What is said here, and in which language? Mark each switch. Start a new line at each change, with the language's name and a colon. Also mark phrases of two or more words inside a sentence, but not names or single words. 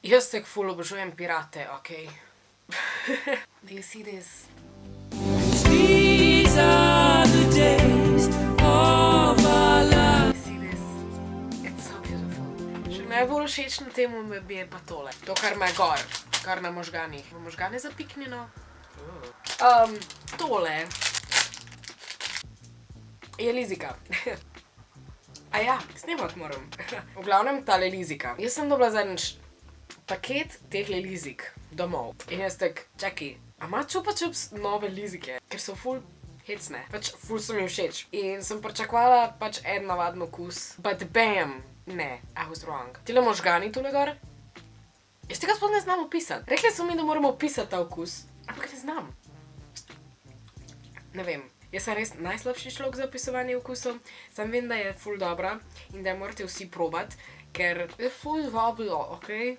Slovenian: Jaz tako ful obožujem pirate, okej.
English: Do you see this? These are the days of our love. See this? It's so beautiful.
Slovenian: Še najbolj všeč na temu mi je pa tole. To, kar ima gor, kar na možganih. Ima možgane zapiknjeno. Tole je lizika. A ja, snemat moram. V glavnem tale lizika. Jaz sem dobila zadnjič paket tehle lizik domov. In jaz tak, čakaj, a ima Chupa Chups nove lizike? Ker so ful hecne. Pač ful so mi všeč. In sem pričakovala pač en navaden okus.
English: But bam! Ne, I was wrong.
Slovenian: Tile možgani tule gor. Jaz tega sploh ne znam opisati. Rekli so mi, da moramo opisati ta okus. Ampak ne znam. Ne vem. Jaz sem res najslabši človek za opisovanje okusov. Sam vem, da je ful dobra in da jo morate vsi probati, ker je ful dobro, okej?